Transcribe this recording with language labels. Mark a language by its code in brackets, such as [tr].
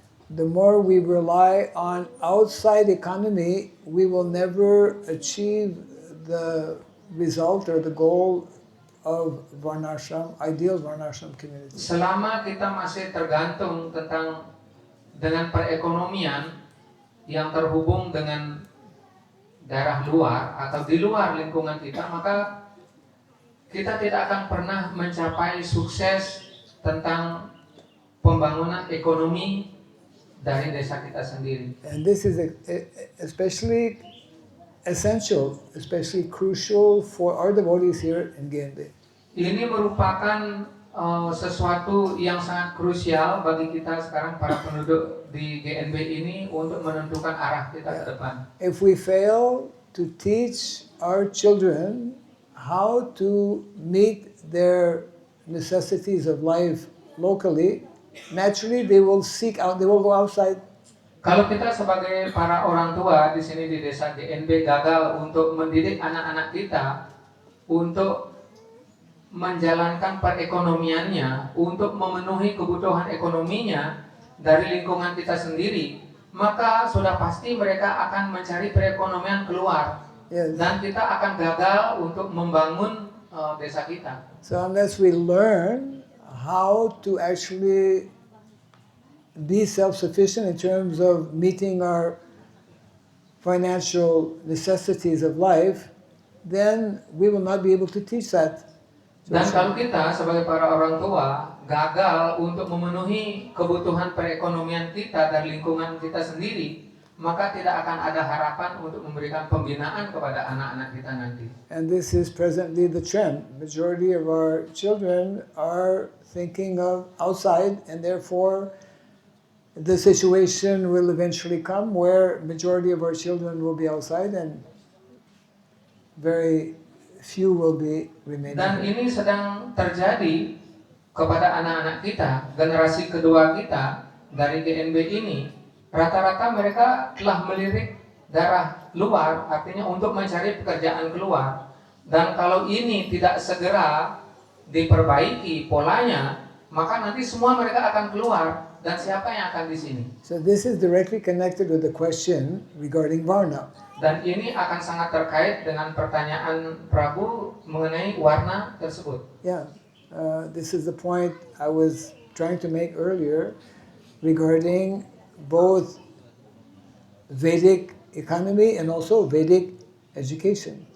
[en] The more we rely on outside economy, we will never achieve the result or the goal of Varnashram, ideal Varnashram community. [id] Selama kita masih tergantung dengan perekonomian yang terhubung dengan daerah luar atau di luar lingkungan kita, maka kita tidak akan pernah mencapai sukses tentang pembangunan ekonomi dari desa kita sendiri. [en] And this is especially essential, especially crucial for our devotees here in GNB. [id] Ini merupakan sesuatu yang sangat krusial bagi kita sekarang para penduduk di GNB ini untuk menentukan arah kita ke depan. [en] If we fail to teach our children how to meet their necessities of life locally, naturally they will seek out, they will go outside. [id] Kalau kita sebagai para orang tua di sini di desa GNB gagal untuk mendidik anak-anak kita untuk menjalankan perekonomiannya, untuk memenuhi kebutuhan ekonominya dari lingkungan kita sendiri, maka sudah pasti mereka akan mencari perekonomian keluar. [en] Yes. [id] Dan kita akan gagal untuk membangun desa kita. [en] So unless we learn how to actually be self-sufficient in terms of meeting our financial necessities of life, then we will not be able to teach that. [id] Dan kalau kita sebagai para orang tua gagal untuk memenuhi kebutuhan perekonomian kita dari lingkungan kita sendiri, maka tidak akan ada harapan untuk memberikan pembinaan kepada anak-anak kita nanti. [en] And this is presently the trend. Majority of our children are thinking of outside, and therefore the situation will eventually come where majority of our children will be outside and very few will be remaining. [id] Dan ini sedang terjadi kepada anak-anak kita, generasi kedua kita dari GNB ini. Rata-rata mereka telah melirik daerah luar, artinya untuk mencari pekerjaan keluar. Dan kalau ini tidak segera diperbaiki polanya, maka nanti semua mereka akan keluar. Dan siapa yang akan di sini? [en] So this is directly connected with the question regarding Varna. [id] Dan ini akan sangat terkait dengan pertanyaan Prabu mengenai warna tersebut. [en] Yeah, this is the point I was trying to make earlier regarding both Vedic economy and also Vedic education.